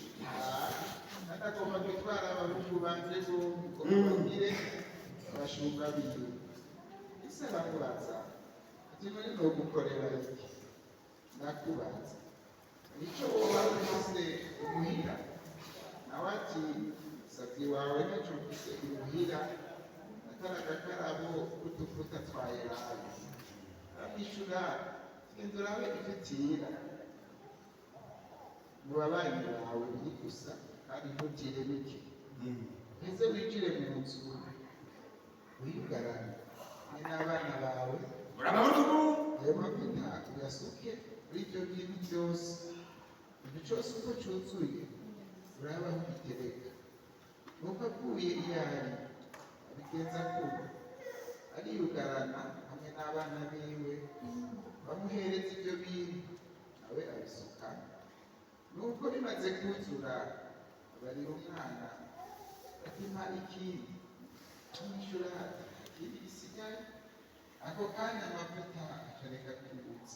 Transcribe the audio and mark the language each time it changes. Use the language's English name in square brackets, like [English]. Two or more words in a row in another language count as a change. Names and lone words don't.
[Rundi] atagomba gutwara abahungu banje bombi ngo bagire abashumba biwe ese aramubaza ati none nogukorera iki nakubaza nicyo woba ufise imuhira nawe ati savye wawe naco mfise imuhira atari agakarabo k'udufuta twa elayo aramwishura genda urabe ivyo utira mu babanyi bawe biri gusa kandi ntugire bike ese winjire mu nzu uyugarane n'abana bawe ayo mavuta uyasuke kuri ibyo bintu byose ibyo cyose uko cyuzuye uraba ubitereka nuko avuye iyo ari abigenza kuba ariyugarana hamwe n'abana biwe bamuhereza ibyo bintu nawe abisuka nuko bimaze kuzura abarira umwana atima ikindi amwishyura ikindi gisigaye ako kanya amavuta akareka kwibutsa.